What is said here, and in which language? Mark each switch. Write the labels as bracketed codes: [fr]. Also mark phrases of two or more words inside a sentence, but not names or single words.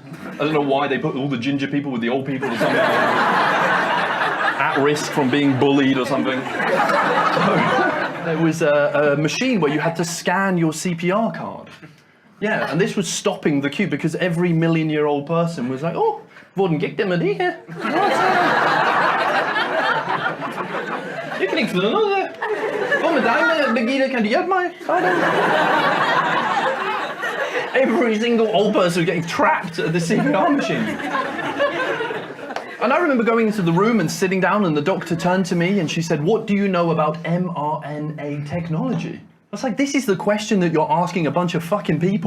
[en] I don't know why they put all the ginger people with the old people or something. At risk from being bullied or something. So, there was a machine where you had to scan your CPR card. Yeah, and this was stopping the queue because every million-year-old person was like, [da] oh, hvordan gik det med det her? Jeg kan ikke finde noget der. Hvad med dig, Birgitte? Kan du hjælpe mig? [en] Every single old person was getting trapped at the CPR machine. And I remember going into the room and sitting down, and the doctor turned to me and she said, what do you know about mRNA technology? I was like, this is the question that you're asking a bunch of fucking people.